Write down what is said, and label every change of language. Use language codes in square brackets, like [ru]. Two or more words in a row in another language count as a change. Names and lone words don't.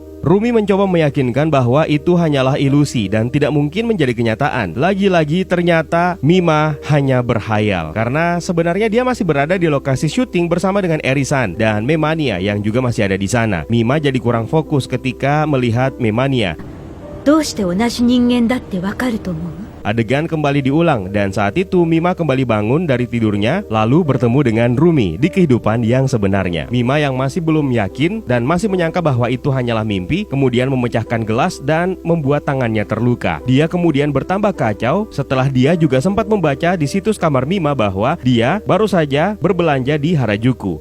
[id] Rumi mencoba meyakinkan bahwa itu hanyalah ilusi dan tidak mungkin menjadi kenyataan. Lagi-lagi ternyata Mima hanya berhayal karena sebenarnya dia masih berada di lokasi syuting bersama dengan Erisan dan Memania yang juga masih ada di sana. Mima jadi kurang fokus ketika melihat Memania. [ja] どうして同じ人間だってわかると思う？ [id] Adegan kembali diulang dan saat itu Mima kembali bangun dari tidurnya lalu bertemu dengan Rumi di kehidupan yang sebenarnya. Mima yang masih belum yakin dan masih menyangka bahwa itu hanyalah mimpi kemudian memecahkan gelas dan membuat tangannya terluka. Dia kemudian bertambah kacau setelah dia juga sempat membaca di situs kamar Mima bahwa dia baru saja berbelanja di Harajuku.